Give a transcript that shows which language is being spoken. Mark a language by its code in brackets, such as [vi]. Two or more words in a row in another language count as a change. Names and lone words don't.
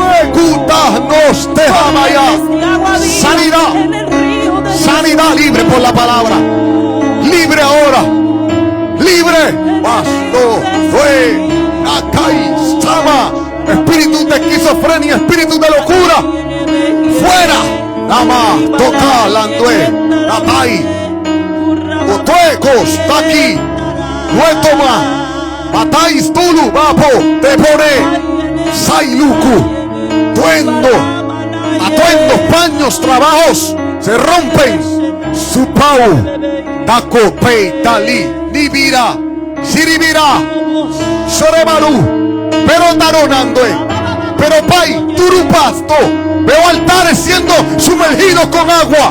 [es] Sanidad, sanidad libre por la palabra, libre ahora, libre. Pasto, fue, Akai, Sama, espíritu de esquizofrenia, espíritu de locura, fuera. Nama, toca, landue, Akai, Otuecos, Taki, Nuetoma, Matais, Tulu, Vapo, Tepone, Sailuku, Tuendo, atuendos, paños, trabajos, se rompen. Supau, Taco, Pei, Tali, Nibira, Siribira, Sorebaru, pero Taronandue, pero Pai, Turupasto, veo altares siendo sumergidos con agua.